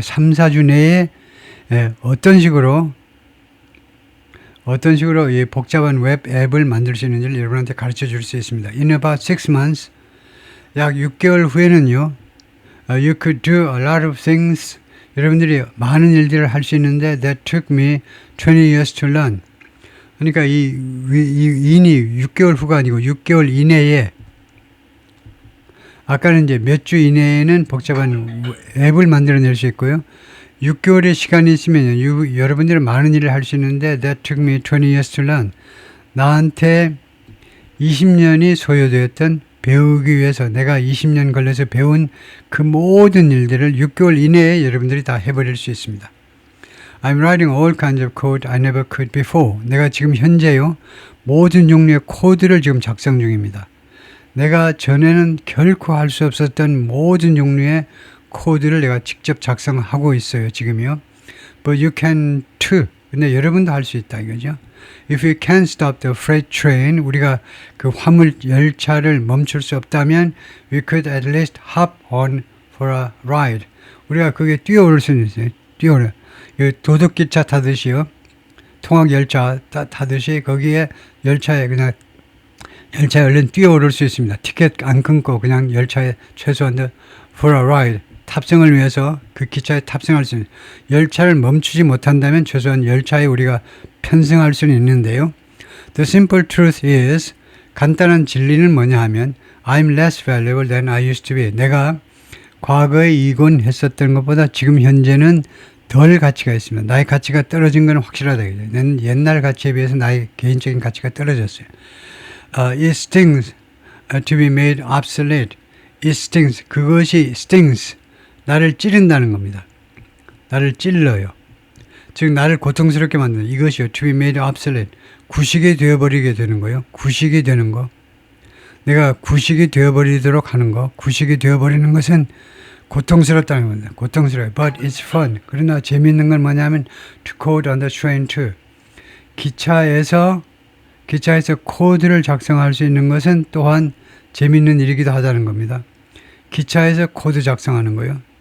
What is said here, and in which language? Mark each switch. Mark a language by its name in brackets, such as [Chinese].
[Korean] 3, 4주 내에 어떤 식으로 이 복잡한 웹 앱을 만들 수 있는지를 여러분한테 가르쳐 줄 수 있습니다. [English] In about 6 months, [Korean] 약 6개월 후에는요, [English] you could do a lot of things. [Korean] 여러분들이 많은 일들을 할 수 있는데 [English] that took me 20 years to learn. [Korean] 그러니까 이 in이 6개월 후가 아니고 6개월 이내에, 아까는 이제 몇 주 이내에는 복잡한 앱을 만들어낼 수 있고요. 6개월의 시간이 있으면 여러분들은 많은 일을 할 수 있는데 [English] that took me 20 years to learn. [Korean] 나한테 20년이 소요되었던, 배우기 위해서 내가 20년 걸려서 배운 그 모든 일들을 6개월 이내에 여러분들이 다 해버릴 수 있습니다. [English] I'm writing all kinds of code I never could before. [Korean] 내가 지금 현재요, 모든 종류의 코드를 지금 작성 중입니다. 내가 전에는 결코 할 수 없었던 모든 종류의 코드를 내가 직접 작성하고 있어요, 지금요. [English] But you can too. [Korean] 근데 여러분도 할 수 있다 이거죠. [English] If you can't stop the freight train, [Korean] 우리가 그 화물 열차를 멈출 수 없다면 [English] we could at least hop on for a ride. [Korean] 우리가 그게 뛰어오를 수는 있어요. 뛰어오르. 도둑기차 타듯이요. 통학 열차 타듯이 거기에 열차에 얼른 뛰어오를 수 있습니다. 티켓 안 끊고 그냥 열차에 최소한 [English] for a ride. [Korean] 탑승을 위해서 그 기차에 탑승할 수 있는, 열차를 멈추지 못한다면 최소한 열차에 우리가 편승할 수는 있는데요. [English] The simple truth is, [Korean] 간단한 진리는 뭐냐 하면 [English] I'm less valuable than I used to be. [Korean] 내가 과거에 이곤 했었던 것보다 지금 현재는 덜 가치가 있습니다. 나의 가치가 떨어진 건 확실하다. 난 옛날 가치에 비해서 나의 개인적인 가치가 떨어졌어요. [English] It stings to be made obsolete. It stings. [Korean] 그것이 stings. 나를 찌른다는 겁니다. 나를 찔러요. 즉 나를 고통스럽게 만드는 이것이요. [English] To be made obsolete. [Korean] 구식이 되어버리게 되는 거예요. 구식이 되는 거. 내가 구식이 되어버리도록 하는 거. 구식이 되어버리는 것은 고통스럽다는 겁니다. 고통스러워요. [English] But it's fun. [Korean] 그러나 재미있는 건 뭐냐면 [English] to code on the train too. [Korean] 기차에서 코드를 작성할 수 있는 것은 또한 재미있는 일이기도 하다는 겁니다. 기차에서 코드 작성하는 거요.